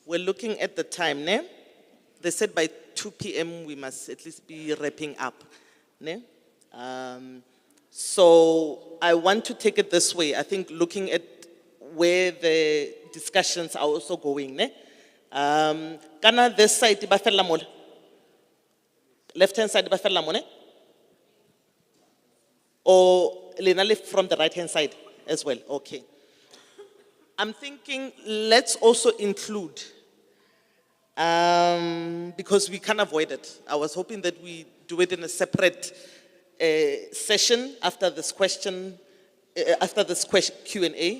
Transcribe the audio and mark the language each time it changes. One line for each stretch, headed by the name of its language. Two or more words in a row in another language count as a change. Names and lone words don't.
English: looking at the time, ne? They said by 2 p.m. we must at least be wrapping up, ne? So I want to take it this way. I think looking at where the discussions are also going, ne? Kana this side,
Southern Sotho: ba fella mole.
English: Left-hand side,
Southern Sotho: ba fella mole.
English: Or Lena left from the right-hand side as well. Okay. I'm thinking let's also include, because we can't avoid it. I was hoping that we do it in a separate session after this question, Q&A.